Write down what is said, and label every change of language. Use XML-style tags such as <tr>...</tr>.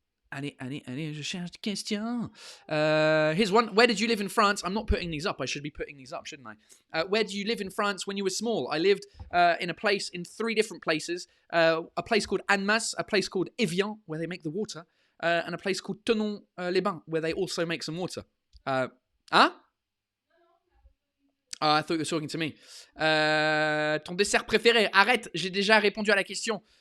<fr>Allez, je cherche des questions.</fr> <en>Here's one. Where did you live in France? I'm not putting these up. I should be putting these up, shouldn't I? Where do you live in France when you were small? I lived in 3 different places. A place called Annemasse, a place called Evian, where they make the water, and a place called Tenon-les-Bains, where they also make some water. Huh? I thought you were talking to me.</en> <fr>Ton dessert préféré? Arrête, j'ai déjà répondu à la question.</fr>